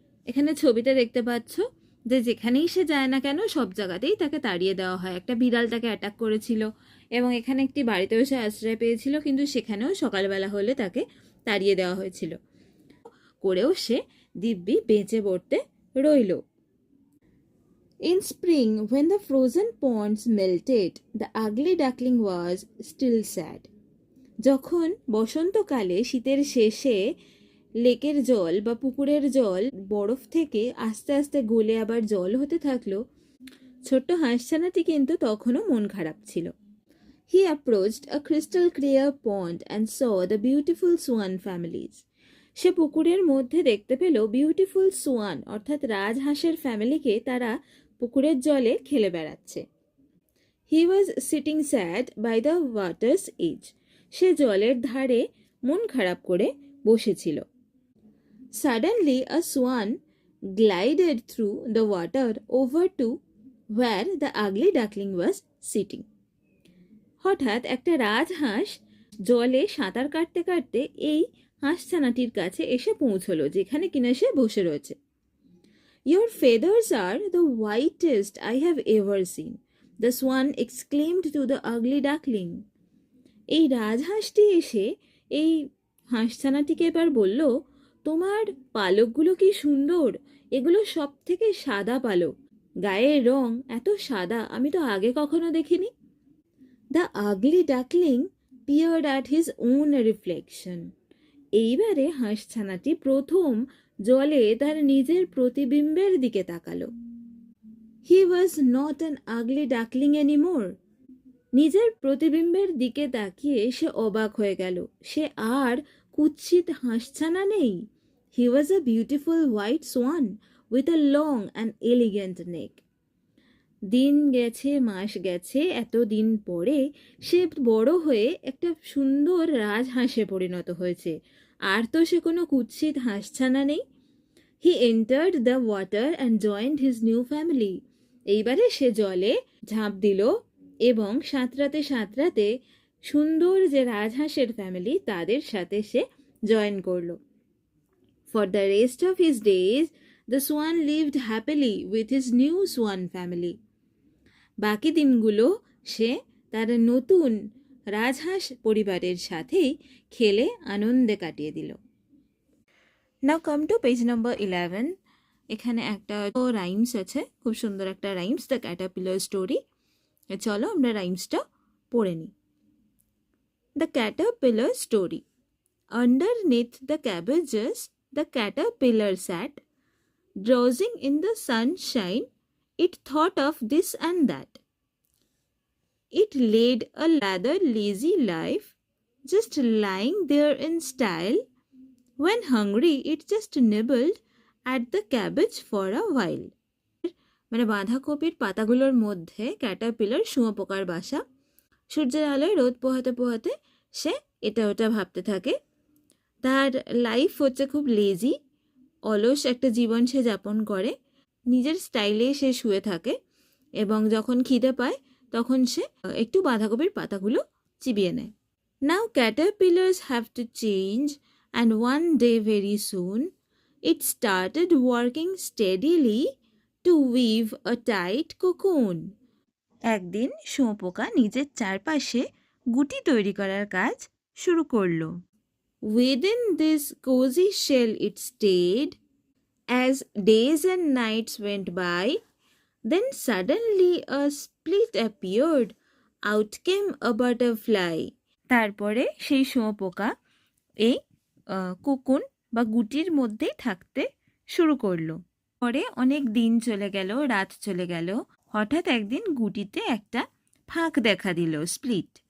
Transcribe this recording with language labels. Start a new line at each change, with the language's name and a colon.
Bangla: এখানে ছবিটা দেখতে পাচ্ছ যে যেখানেই সে যায় না কেন সব জায়গাতেই তাকে তাড়িয়ে দেওয়া হয়। একটা বিড়াল তাকে অ্যাটাক করেছিল এবং এখানে একটি বাড়িতেও সে আশ্রয় পেয়েছিল, কিন্তু সেখানেও সকালবেলা হলে তাকে তাড়িয়ে দেওয়া হয়েছিল। করেও সে দিব্যি বেঁচে পড়তে রইল।
English: In spring, when the frozen ponds melted, the ugly duckling was still sad.
Bangla: যখন বসন্তকালে শীতের শেষে লেকের জল বা পুকুরের জল বরফ থেকে আস্তে আস্তে গলে আবার জল হতে থাকলো, ছোট্ট হাঁসছানাটি কিন্তু তখনও মন খারাপ ছিল।
English: He approached a crystal clear pond and saw the beautiful swan families.
Bangla: সে পুকুরের মধ্যে দেখতে পেল বিউটিফুল সোয়ান অর্থাৎ রাজহাঁসের ফ্যামিলিকে তারা পুকুরের জলে খেলে বেড়াচ্ছে।
English: He was sitting sad by the water's edge.
Bangla: সে জলের ধারে মন খারাপ করে বসেছিল।
English: Suddenly a swan glided through the water over to where the ugly duckling was sitting.
Bangla: হঠাৎ একটা রাজহাঁস জলে সাঁতার কাটতে কাটতে এই হাঁসছানাটির কাছে এসে পৌঁছলো, যেখানে কিনা সে বসে রয়েছে।
English: Your feathers are the whitest I have ever seen, the swan exclaimed to the ugly duckling.
Bangla: এই রাজহাঁসটি এসে এই হাঁসছানাটিকে এবার বলল, তোমার পালকগুলো কি সুন্দর, এগুলো সব থেকে সাদা পালক, গায়ের রং এত সাদা আমি তো আগে কখনো দেখিনি।
English: The ugly duckling peered at his own reflection.
Bangla: এইবারে হাঁসছানাটি প্রথম জলে তার নিজের প্রতিবিম্বের দিকে তাকালো।
English: He was not an ugly duckling anymore.
Bangla: নিজের প্রতিবিম্বের দিকে তাকিয়ে সে অবাক হয়ে গেল, সে আর কুৎসিত হাঁসছানা নেই।
English: He was a beautiful white swan with a long and elegant neck.
Bangla: দিন গেছে, মাস গেছে, এতদিন পরে সে বড় হয়ে একটা সুন্দর রাজহাঁসে পরিণত হয়েছে, আর তো সে কোনো কুৎসিত হাঁসছানা নেই।
English: He entered the water and joined his new family.
Bangla: এইবারে সে জলে ঝাঁপ দিল এবং সাঁতরাতে সাঁতরাতে সুন্দর যে রাজহাঁসের ফ্যামিলি তাদের সাথে সে জয়েন করলো।
English: For the rest of his days, the swan lived happily with his new swan family.
Bangla: বাকি দিনগুলো সে তার নতুন রাজহাঁস পরিবারের সাথেই খেলে আনন্দে কাটিয়ে দিল।
English: Now come to page number 11।
Bangla: এখানে একটা রাইমস আছে, খুব সুন্দর একটা রাইমস, দ্য ক্যাটারপিলার স্টোরি। চলো আমরা রাইমসটা পড়ে নিই। The Caterpillar story.
English: Underneath the cabbages, the caterpillar sat, drowsing in the sunshine. It thought of this and that. It led a rather lazy life, just lying there in style. When hungry, it just nibbled at the cabbage for a while.
Bangla: মানে বাঁধাকপির পাতাগুলোর মধ্যে Caterpillar শুঁয়োপোকার বাসা। সূর্যের আলোয় রোদ পোহাতে পোহাতে সে এটা ওটা ভাবতে থাকে। তার লাইফ হচ্ছে খুব লেজি, অলস একটা জীবন সে যাপন করে, নিজের স্টাইলে সে শুয়ে থাকে এবং যখন খিদে পায় তখন সে একটু বাঁধাকপির পাতাগুলো চিবিয়ে নেয়।
English: Now caterpillars have to change, and one day very soon it started working steadily to weave a tight cocoon.
Bangla: একদিন শুঁয়োপোকা নিজের চারপাশে গুটি তৈরি করার কাজ শুরু করলো।
English: Within this cozy shell it stayed, as days and nights went by. Then suddenly a split appeared. Out came a butterfly.
Bangla: তারপরে সেই শুঁয়োপোকা এই কোকুন বা গুটির মধ্যেই থাকতে শুরু করলো। পরে অনেক দিন চলে গেল, রাত চলে গেল, হঠাৎ একদিন গুটিতে একটা ফাঁক দেখা দিল, স্প্লিট।